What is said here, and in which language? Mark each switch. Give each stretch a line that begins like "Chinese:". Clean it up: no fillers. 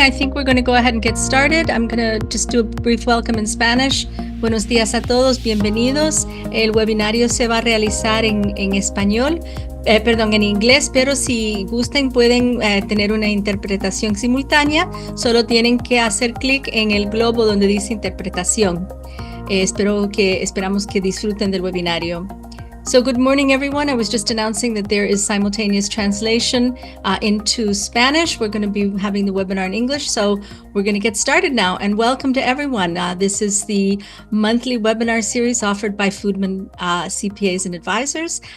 English: I think we're going to go ahead and get started. I'm going to just do a brief welcome in Spanish.
Spanish: Buenos días a todos, bienvenidos. El webinario se va a realizar en español, en inglés, pero si gusten pueden tener una interpretación simultánea. Solo tienen que hacer clic en el globo donde dice interpretación. Esperamos que disfruten del webinario.
English: So good morning, everyone. I was just announcing that there is simultaneous translation into Spanish. We're going to be having the webinar in English, so we're going to get started now. And welcome to everyone. This is the monthly webinar series offered by Foodman CPAs and Advisors.